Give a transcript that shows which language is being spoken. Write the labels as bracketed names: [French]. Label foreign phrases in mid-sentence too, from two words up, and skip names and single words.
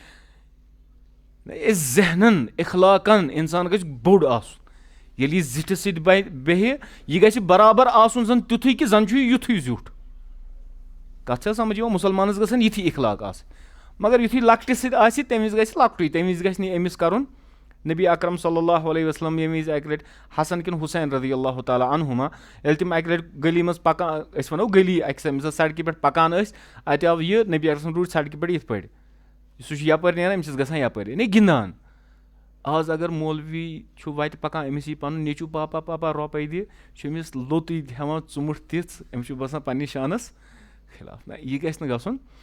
[Kashmiri] أسۍ ذہنن اِخلاقن اِنسان گژھِ بوٚڑ آسُن ییٚلہِ یہِ زِٹھِس سۭتۍ بیٚہہِ یہِ گژھِ برابر آسُن زن تیُتھُے کہِ زن چھُ یہِ یُتھُے زیُٹھ کتھ چھا سمجھ یِوان مُسلمانس گژھن یِتھی اِخلاق آسٕنۍ مگر یُتھُے لۄکٹِس سۭتۍ آسہِ تمہِ وِزِ گژھِ لۄکٹُے تمہِ وِزِ گژھِ نہٕ أمِس کرُن نبی اکرم [Arabic] صلی اللہ علیہ وسلم [Kashmiri] ییٚمہِ وِزِ اکہِ لٹہِ حسن کِنہٕ حُسین [Arabic] رضی اللہ تعالیٰ عنہُما [Kashmiri] ییٚلہِ تِم اکہِ لٹہِ گلی منٛز پکان أسۍ ونو گلی اکہِ سڑکہِ پٮ۪ٹھ پکان ٲسۍ اتہِ آو یہِ نبی اکرم روٗدۍ سڑکہِ پٮ۪ٹھ یِتھ پٲٹھۍ سُہ چھُ یپٲرۍ نیران أمِس چھُ گژھان یپٲرۍ یعنی گِنٛدان آز اگر مولوی چھُ وتہِ پکان أمِس یی پنُن نیٚچوٗ پاپا رۄپے دِ چھُ أمِس لوٚتُے ہٮ۪وان ژُمُٹھ تِژھ أمِس چھُ باسان پننہِ شانس خِلاف نہ یہِ گژھِ نہٕ گژھُن